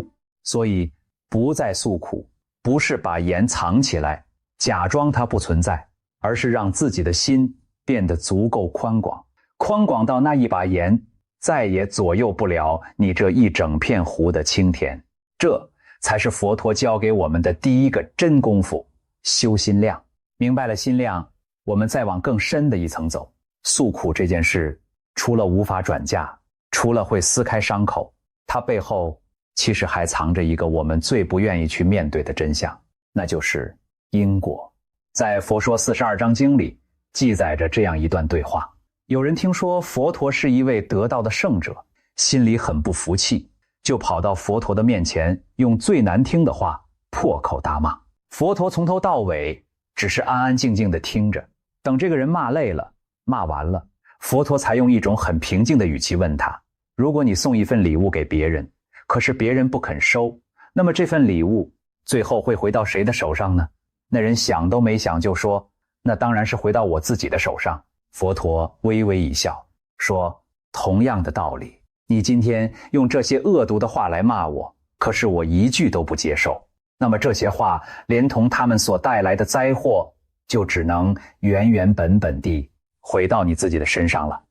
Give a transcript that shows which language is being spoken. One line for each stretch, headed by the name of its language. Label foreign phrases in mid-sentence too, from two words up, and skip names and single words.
Chinese: 所以不再訴苦，不是把鹽藏起來假裝它不存在，而是讓自己的心变得足夠寬廣，寬廣到那一把鹽再也左右不了你這一整片湖的清甜。這才是佛陀教給我們的第一個真功夫，修心量。明白了心量，我們再往更深的一層走。訴苦這件事，除了無法轉嫁，除了會撕開傷口，它背後其實還藏着一個我們最不願意去面對的真相，那就是因果。在《佛說42章經》裡記載着這樣一段對話。有人聽說佛陀是一位得道的聖者，心裡很不服氣，就跑到佛陀的面前，用最難聽的話破口大罵。佛陀從頭到尾只是安安靜靜地聽着，等這個人罵累了，骂完了，佛陀才用一種很平靜的語氣問他：如果你送一份禮物給別人，可是別人不肯收，那麼這份禮物最後會回到誰的手上呢？那人想都没想就說：那當然是回到我自己的手上。佛陀微微一笑，說：同樣的道理，你今天用這些惡毒的話來罵我，可是我一句都不接受，那麼這些話連同他們所帶來的災禍，就只能原原本本地回到你自己的身上了。